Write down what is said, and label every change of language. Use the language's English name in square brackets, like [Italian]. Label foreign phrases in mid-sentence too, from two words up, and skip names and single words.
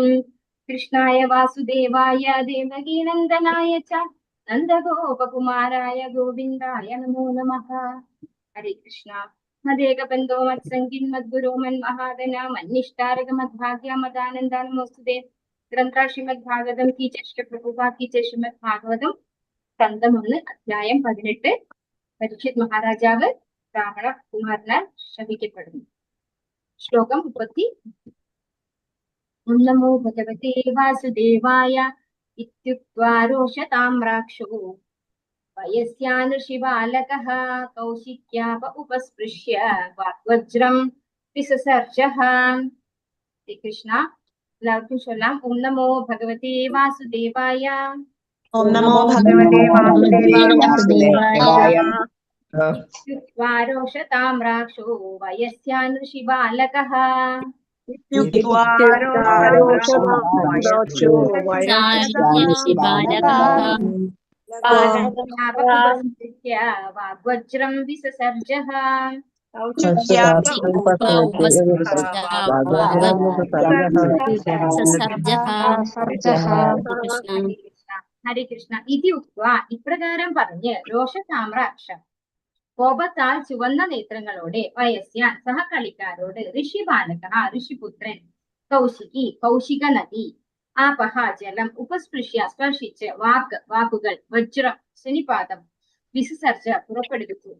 [Sanskrit] कृष्णाय वासुदेवाय देवकीनन्दनाय च नन्दगोपकुमाराय गोविन्दाय नमो नमः। हरे कृष्ण। मदेकबन्धो मत्सङ्गिन् मद्गुरो मन्महादना मन्निष्ठारक मद्भाग्य मदानन्द नमोस्तुते। [Hindi] ग्रन्थ श्रीमद्भागवतम की जय प्रभुपा की जय। [Malayalam] श्रीमद्भागवतम സ്കന്ധം 1 അധ്യായം 18 പരീക്ഷിത് മഹാരാജാവ് രാവണ കുമാരനാൽ ശപിക്കപ്പെടുന്നു. ശ്ലോകം 30. [Sanskrit] നമോ ഭഗവതേ വാസുദേവായ ഇത്യുക്ത്വാ രോഷതാം രാക്ഷോ വയസ്യാനുഷിബാലകഃ കൗശിക്യാപ ഉപസ്പൃശ്യ വജ്രം വിസസർജഃ. [Malayalam] ശ്രീകൃഷ്ണ. എല്ലാവർക്കും ചൊല്ലാം. [Sanskrit] ഓം നമോ ഭഗവതേ വാസുദേവായ. ओम नमो भगवते वासुदेवाय। इत्युक्त्वा रोषतां राक्षो वयस्यानुषिबालकः वाग्वज्रं विससर्जः. ഹരേ കൃഷ്ണ. [Malayalam] ഇതി ഉക്ത്വാ ഇപ്രകാരം പറഞ്ഞ് രോഷതാമ്രാക്ഷ കോപത്താൽ ചുവന്ന നേത്രങ്ങളോടെ വയസ്യാൻ സഹകളിക്കാരോട് ഋഷിബാലക ഋഷിപുത്രൻ കൗശിക നദി ആപഹ ജലം ഉപസ്പൃശ്യ സ്പർശിച്ച് വാക്കുകൾ വജ്രം ശനിപാതം വിസസർജ പുറപ്പെടുവിച്ചു.